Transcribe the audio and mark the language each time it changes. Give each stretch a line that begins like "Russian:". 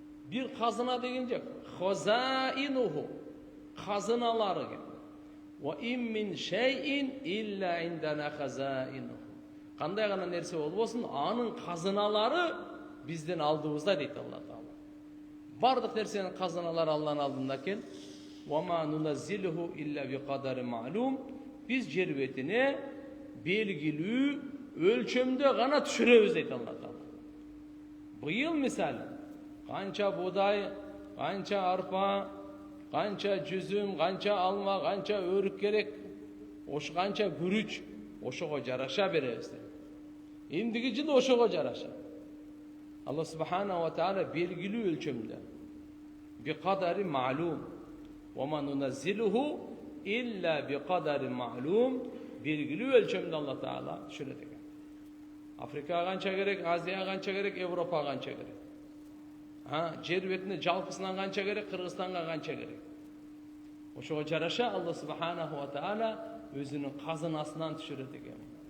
Kyrgyz: Бир казына деген жок. Хазаинуху, казыналары экен.
Arabic: Ва ин мин шайин илля индана хазаинуху.
Kyrgyz: Кандай гана нерсе болбосун, анын казыналары биздин алдыбызда дейт Алла Таала. Бардык нерсенин казыналары Алланын алдында экен.
Arabic: Ва ма нуназзилуху илля биқадарин ма'лум.
Kyrgyz: Биз жер бетине белгилүү өлчөмдө гана түшүрөбүз дейт Алла Таала. Быйыл мисалы канча буудай, канча арпа, канча жүзүм, канча алма, канча өрүк керек, ош канча күрүч, ошого жараша беребиз. Эндиги жыл ошого жараша. Алла субханаху ва таала белгилүү өлчөмдө.
Arabic: Биқадари ма'лум. Ва ма нуназзилуху илля биқадари ма'лум.
Kyrgyz: Белгилүү өлчөмдө Алла Таала түшүрөт экен. Африкага канча керек, Азияга канча керек, Европага канча керек. Жер бетине жалпысынан канча керек, Кыргызстанга канча керек. Ошого жараша Алла субханаху ва таала өзүнүн казынасынан түшүрөт экен.